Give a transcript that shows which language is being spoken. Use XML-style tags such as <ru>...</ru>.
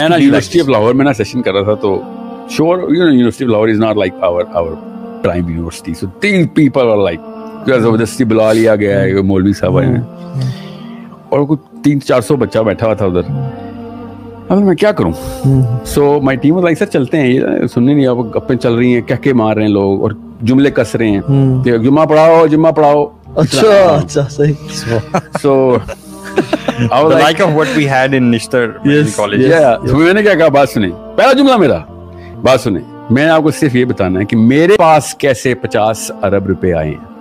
<ur>میں نا university of Lahore میں نا سیشن کر رہا تھا تو</ur> <en>sure you know</en> <ur>university of Lahore</ur> <en>is not like our prime university, so these people are like</en> <ur>زبردستی بلا لیا گیا ہے مولوی صاحب آئے ہیں اور کوئی 300-400 بچہ بیٹھا ہوا تھا ادھر. اب میں کیا کروں؟ سو مائی ٹیم لائک سر چلتے ہیں, یہ سننے نہیں, اب گپیں چل رہی ہیں, کہہ کے مار رہے ہیں لوگ اور جملے کس رہے ہیں کہ جمعہ پڑھاؤ. اچھا صحیح. سو</ur> <en>like of what we had in Nishtar college.</en> <ur>میں نے کیا کہا, بات سنیں, پہلا جملہ میرا, بات سنیں, میں نے آپ کو صرف یہ بتانا ہے کہ میرے پاس کیسے 50 ارب روپے آئے ہیں.</ur>